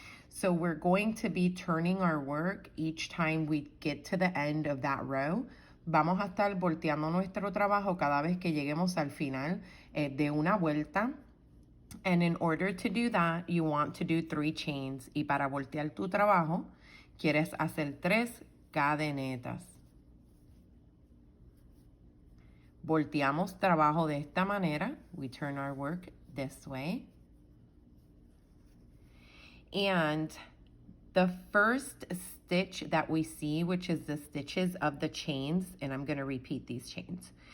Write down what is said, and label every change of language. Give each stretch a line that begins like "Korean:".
English: So we're going to be turning our work each time we get to the end of that row.
Spanish: Vamos a estar volteando nuestro trabajo cada vez que lleguemos al final de una vuelta.
English: And in order to do that, you want to do 3 chains.
Spanish: Y para voltear tu trabajo, quieres hacer 3 cadenetas. Volteamos trabajo de esta manera.
English: We turn our work this way. And the first stitch that we see, which is the stitches of the chains, and I'm going to repeat these chains.